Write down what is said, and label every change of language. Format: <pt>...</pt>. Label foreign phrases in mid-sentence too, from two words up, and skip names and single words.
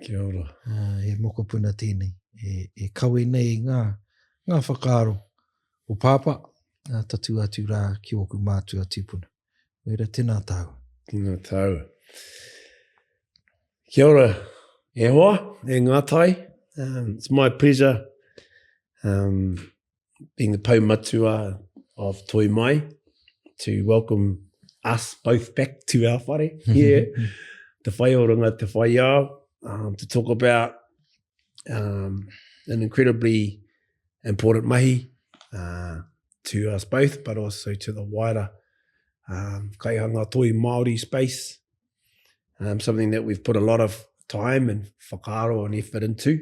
<mi>He mokopuna tēnei. E kawe nei ngā ngā whakaaro o pāpa, tatu atu rā ki oku mātua tūpuna. Wera tēnā tāu. Tēnā tāu. Kia ora, e hoa, e ngātai.</mi> <en>It's my pleasure being the Poumatua of Toi Mai to welcome us both back to our whare here,</en> <mi>te whai o runga te whai ao,</mi> <en>to talk about an incredibly important mahi to us both, but also to the wider</en> <mi>Kaihanga Toi Māori</mi> <en>space, something that we've put a lot of time and whakaaro and effort into.</en>